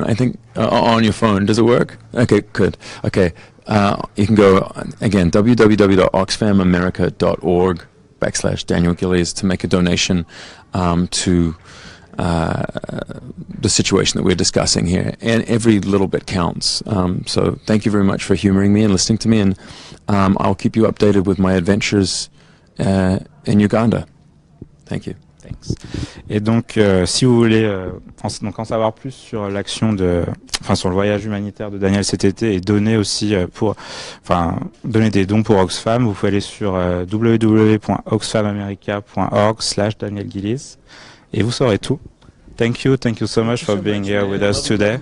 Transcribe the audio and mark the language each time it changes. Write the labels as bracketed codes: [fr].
[en] I think on your phone. Does it work? Okay, good. Okay, you can go again www.oxfamamerica.org/Daneil Gillies to make a donation to the situation that we're discussing here, and every little bit counts. So thank you very much for humoring me and listening to me, and I'll keep you updated with my adventures in Uganda. Thank you. Thanks. [fr] Et donc, si vous voulez en savoir plus sur l'action sur le voyage humanitaire de Daneil cet été et donner aussi donner des dons pour Oxfam, vous pouvez aller sur www.oxfamamerica.org/Daneil Gillies et vous saurez tout. [en] Thank you so much for being here with us today.